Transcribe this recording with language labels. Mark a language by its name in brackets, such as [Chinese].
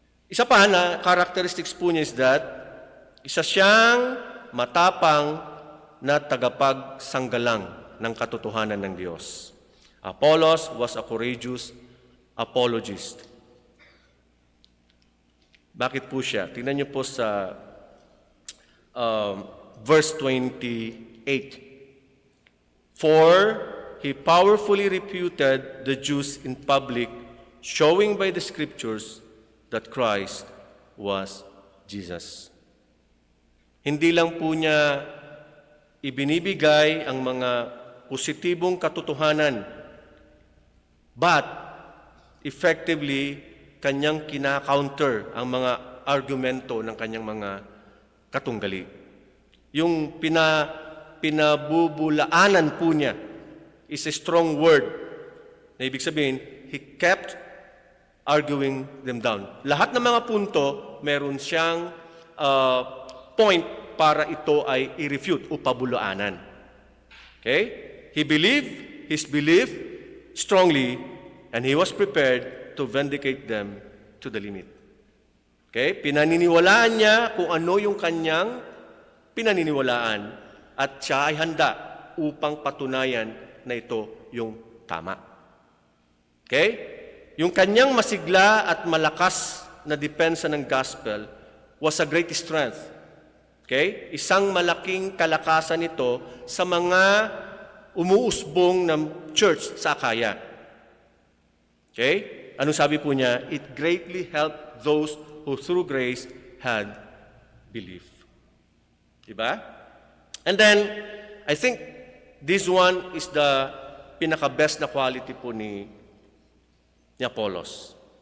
[Filipino] Isa pa na characteristics po niya [English] is that [Filipino] isa siyang matapang na tagapagsanggalang ng katotohanan ng Diyos. [English] Apollos was a courageous apologist. [Filipino] Bakit po siya? Tingnan niyo po sa verse 28. [English] For he powerfully refuted the Jews in public, showing by the Scriptures that Christ was Jesus. [Filipino] Hindi lang po niya ibinibigay ang mga positibong katotohanan, [English] but effectively, [Filipino] kanyang kina-counter ang mga argumento ng kanyang mga katunggali. Yung pinabubulaanan po niya [English] is a strong word [Filipino] na ibig sabihin, [English] he kept arguing them down. [Filipino] Lahat ng mga punto, meron siyang point para ito ay i-refute o pabulaanan. Okay? [English] He believed his belief strongly and he was prepared to vindicate them to the limit. Okay? [Filipino] Pinaniniwalaan niya kung ano yung kanyang pinaniniwalaan at siya ay handa upang patunayan na ito yung tama. Okay? Yung kanyang masigla at malakas na depensa ng gospel [English] was a great strength. Okay? [Filipino] Isang malaking kalakasan ito sa mga umuusbong ng church sa Akaya. Okay? Anong sabi po niya? [English] It greatly helped those who through grace had belief. [Filipino] Diba? [English] And then, I think this one is the [Filipino] pinaka-best na quality po [English] ni Apollos.